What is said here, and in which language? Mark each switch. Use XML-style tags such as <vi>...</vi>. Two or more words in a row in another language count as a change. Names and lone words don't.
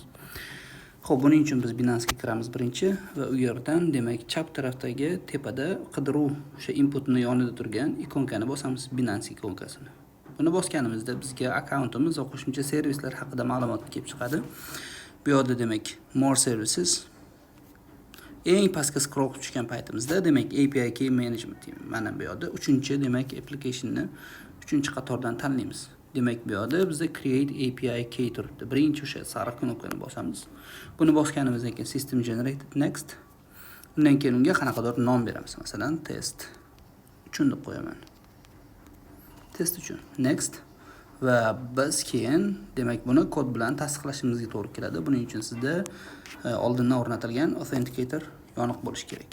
<uz>Buning uchun biz Binance'ga kiramiz birinchi va u yerdan, demak, chap tarafdagi tepada qidiruv o'sha inputni yonida turgan ikonkani bosamiz, Binance ikonkasini. Buni bosganimizda bizga akkauntimiz va qo'shimcha servislar haqida ma'lumot kelib chiqadi. Bu yerda, demak,</uz> <en>more services</en> <uz>eng pastga scroll qilib tushgan paytimizda, demak,</uz> <en>API key management</en> <uz>mana bu yerda 3-demak applicationni 3-qatordan tanlaymiz. Demak, bu yerda bizda</uz> <en>create API key</en> <uz>turibdi. Birinchi o'sha sariq knopkani bosamiz. Buni bosganimizdan keyin</uz> <en>system generated next.</en> <uz>Undan keyin unga qanaqadir nom beramiz. Masalan, test uchun deb qo'yaman. Test uchun next. Va biz keyin, demak, buni kod bilan tasdiqlashimizga to'g'ri keladi. Buning uchun sizda oldindan o'rnatilgan authenticator yoniq bo'lishi kerak.</uz>